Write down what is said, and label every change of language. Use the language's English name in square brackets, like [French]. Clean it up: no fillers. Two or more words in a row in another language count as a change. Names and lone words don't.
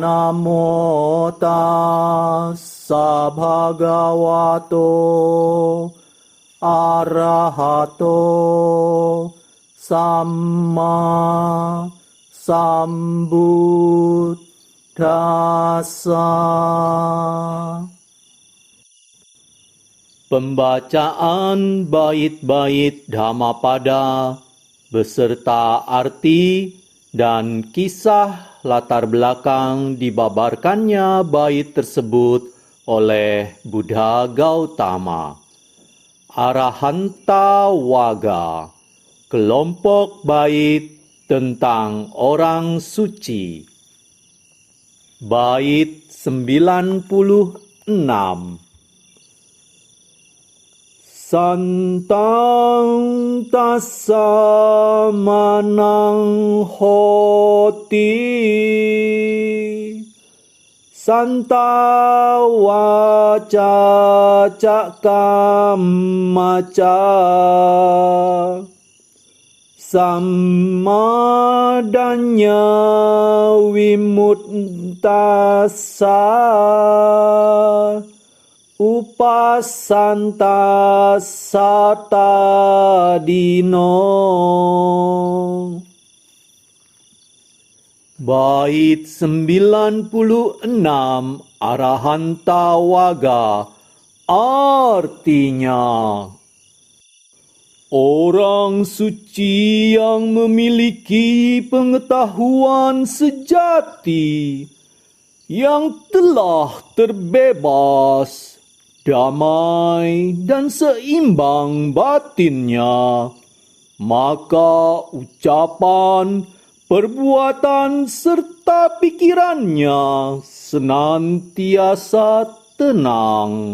[Pali] Namo tassa bhagavato arahato samma sambuddhassa. [Indonesian] Pembacaan bait-bait Dhammapada beserta arti dan kisah latar belakang dibabarkannya bait tersebut oleh Buddha Gautama. Arahanta Waga, kelompok bait tentang orang suci. Bait 96. [Pali] Santang tassa manang hoti, santa waca cakamaca, sammadanya vimuttassa, upasanta satadino. [Indonesian] Bait 96 Arahanta Waga, artinya orang suci yang memiliki pengetahuan sejati, yang telah terbebas, damai dan seimbang batinnya, maka ucapan, perbuatan serta pikirannya senantiasa tenang.